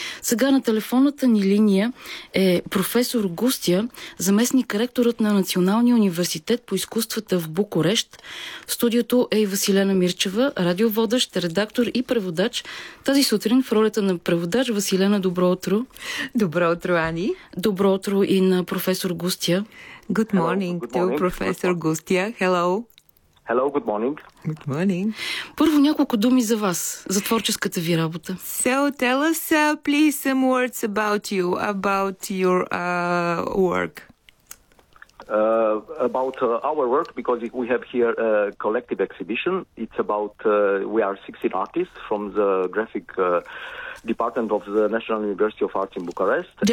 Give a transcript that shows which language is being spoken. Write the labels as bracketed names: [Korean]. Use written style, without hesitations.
[Bulgarian] Сега на телефонната ни линия е професор Густия, заместник ректорът на Националния университет по изкуствата в Букурещ. В студиото е и Василена Мирчева, радиоводещ, редактор и преводач. Тази сутрин в ролята на преводач Василена, добро утро. Добро утро, Ани. Добро утро и на професор Густия. [English] Good morning to професор Густия. Hello. Hello, good morning. Good morning. [Bulgarian] Първо няколко думи за вас, за творческата ви работа. [English] So tell us please some words about your work. About our work, because we have here a collective exhibition. It's about, we are 16 artists from the graphic department of the National University of Arts in Bucharest.